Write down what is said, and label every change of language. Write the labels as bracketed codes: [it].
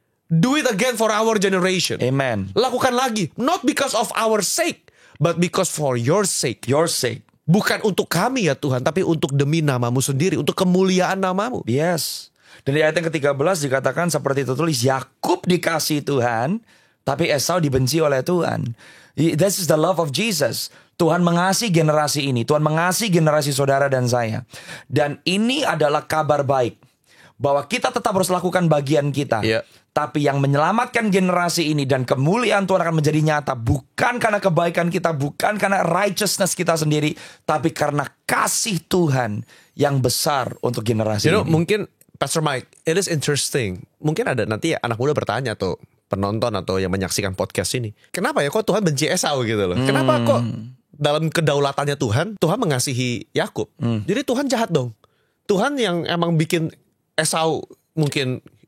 [en] Do it again for our generation. Amen. [id] Lakukan lagi. [en] Not because of our sake, but because for your sake. Your sake. [id] Bukan untuk kami ya Tuhan, tapi untuk demi namamu sendiri, untuk kemuliaan namamu. [en] Yes. [id] Dan di ayat yang ke-13 dikatakan seperti tertulis, Yakub dikasihi Tuhan, tapi Esau dibenci oleh Tuhan. [en] This is the love of Jesus. [id] Tuhan mengasihi generasi ini. Tuhan mengasihi generasi saudara dan saya. Dan ini adalah kabar baik. Bahwa kita tetap harus lakukan bagian kita. [en] Yeah. [id] Tapi yang menyelamatkan generasi ini dan kemuliaan Tuhan akan menjadi nyata. Bukan karena kebaikan kita, bukan karena righteousness kita sendiri, tapi karena kasih Tuhan yang besar untuk generasi ini. Mungkin [en] Pastor Mike, it is interesting. [id] Mungkin ada nanti anak muda bertanya tuh, penonton atau yang menyaksikan podcast ini, kenapa ya kok Tuhan benci Esau gitu loh? Kenapa kok dalam kedaulatannya Tuhan mengasihi Yakub? Jadi Tuhan jahat dong. Tuhan yang emang bikin Esau mungkin